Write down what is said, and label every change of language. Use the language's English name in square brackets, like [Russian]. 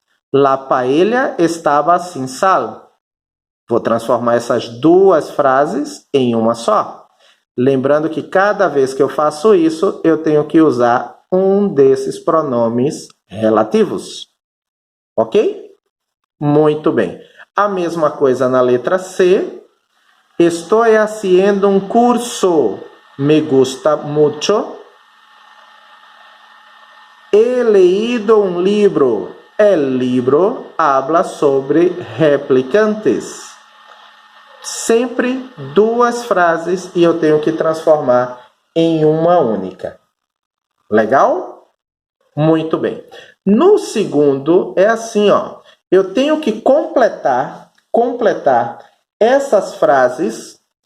[Spanish] La paella estaba sin sal. [Portuguese] Vou transformar essas duas frases em uma só. Lembrando que cada vez que eu faço isso, eu tenho que usar um desses pronomes relativos. Ok? Muito bem. A mesma coisa na letra C. [Spanish] Estou haciendo un curso. Me gusta mucho. He leído un libro. El libro habla sobre replicantes. [Portuguese] Sempre duas frases e eu tenho que transformar em uma única. Legal? Muito bem. No segundo é assim, ó. Eu tenho que completar essas frases.